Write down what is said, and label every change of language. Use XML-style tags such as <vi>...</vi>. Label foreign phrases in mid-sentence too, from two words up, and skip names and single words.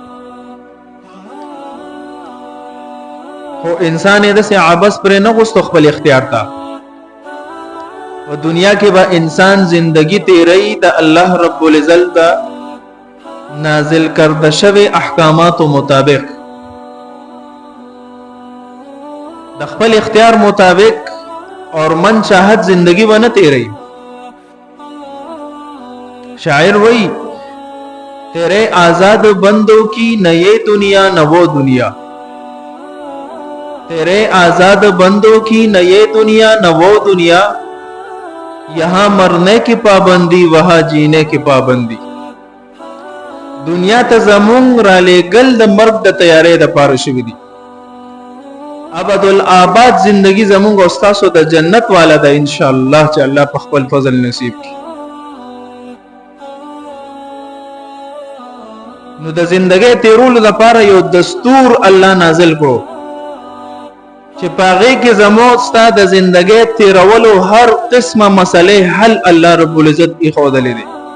<ps>خو انسان یې داسې عبث پرې نه غوښتو خپل اختیار ته. په دنیا کې به انسان زندگی تیری د الله رب العزت د نازل کرده شوی احکاماتو مطابق د خپل اختیار مطابق اور من چاہت زندگی و نه تیری.</ps> <ur>شاعر وہی تیرے آزاد بندوں کی نہ یہ دنیا نہ وہ دنیا، تیرے آزاد بندوں کی نہ یہ دنیا نہ وہ دنیا، یہاں مرنے کی پابندی وہاں جینے کی پابندی.</ur> <ps>دنیا ته زمونږ را لېږل د مرګ د تیارې دپاره شوي دي. ابد الآباد زندگی زمونږ او ستاسو د جنت والا ده انشاءالله چې الله په خپل فضل نصیب کړي. نو د زندګۍ تیرولو لپاره یو دستور الله نازل کړو چې په هغې کې زموږ ستا د زندګۍ تیرولو هر قسمه مسلې حل الله رب العزت ایښودلی دی.</ps>